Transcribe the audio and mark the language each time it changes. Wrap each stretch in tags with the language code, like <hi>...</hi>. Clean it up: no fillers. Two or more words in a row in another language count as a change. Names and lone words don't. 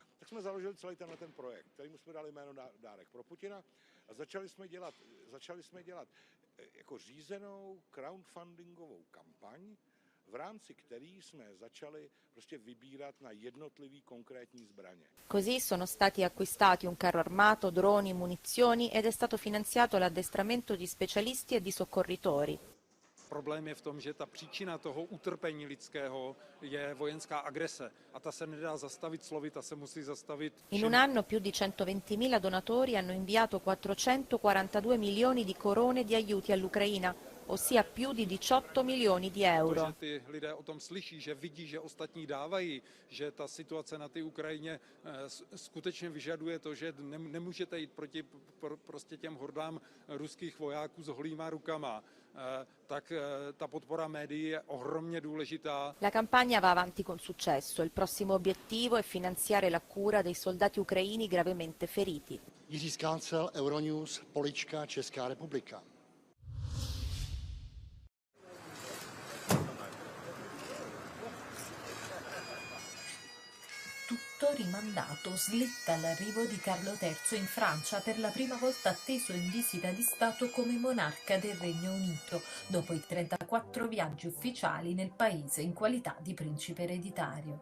<cs>jsme založili celý ten projekt, kterému jsme dali jméno Dárek pro Putina a začali jsme dělat jako řízenou crowdfundingovou kampaň, v rámci který jsme začali prostě vybírat na jednotlivý konkrétní zbraně.</cs> <it>Così sono stati acquistati un carro armato, droni, munizioni ed è stato finanziato l'addestramento di specialisti e di soccorritori.</it> <cs>Problém je v tom, že ta příčina toho utrpení lidského je vojenská agrese a ta se nedá zastavit slovy, ta se musí zastavit.</cs> <it>In un anno più di 120.000 donatori hanno inviato 442 milioni di corone di aiuti all'Ucraina, ossia più di 18 milioni di euro.</it> <cs>Že ty lidé o tom slyší, že vidí, že ostatní dávají, že ta situace na té Ukrajině skutečně vyžaduje to, že nemůžete jít proti prostě těm hordám ruských vojáků s holýma rukama, tak ta podpora médií je ohromně důležitá.</cs> <it>La campagna va avanti con successo. Il prossimo obiettivo è finanziare la cura dei soldati ucraini gravemente feriti.</it> <cs>Jiří Skácel, Euronews, Polička, Česká republika.</cs> <it>Tutto rimandato, slitta l'arrivo di Carlo III in Francia, per la prima volta atteso in visita di Stato come monarca del Regno Unito, dopo i 34 viaggi ufficiali nel paese in qualità di principe ereditario.</it>